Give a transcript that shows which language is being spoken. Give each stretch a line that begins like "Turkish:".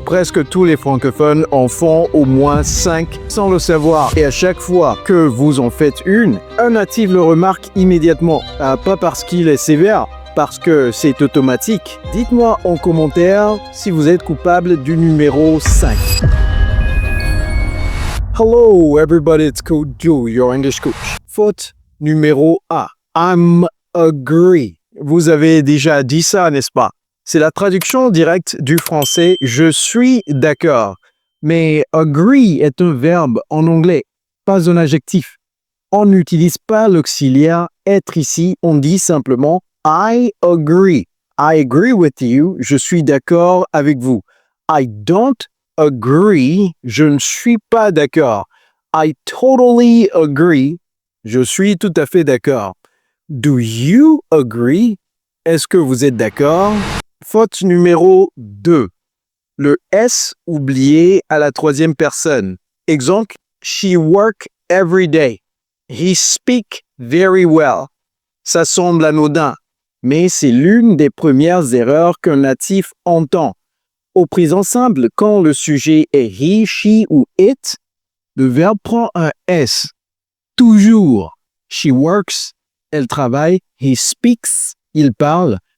French: Presque tous les francophones en font au moins 5 sans le savoir. Et à chaque fois que vous en faites une, un natif le remarque immédiatement. Pas parce qu'il est sévère, parce que c'est automatique. Dites-moi en commentaire si vous êtes coupable du numéro 5.
English: Hello everybody, it's Coach Joe, your English coach.
French: Faute numéro 1.
English: I'm agree.
French: Vous avez déjà dit ça, n'est-ce pas? C'est la traduction directe du français « je suis d'accord ». Mais « agree » est un verbe en anglais, pas un adjectif. On n'utilise pas l'auxiliaire « être » ici, on dit simplement «
English: I agree ». I agree with you,
French: je suis d'accord avec vous.
English: I don't agree,
French: je ne suis pas d'accord.
English: I totally agree,
French: je suis tout à fait d'accord.
English: Do you agree?
French: Est-ce que vous êtes d'accord? Faute numéro 2. Le S oublié à la troisième personne.
English: Exemple, she work every day. He speak very well.
French: Ça semble anodin, mais c'est l'une des premières erreurs qu'un natif entend. Au présent simple, quand le sujet est he, she ou it, le verbe prend un S. Toujours.
English: She works,
French: elle travaille.
English: He speaks,
French: il parle.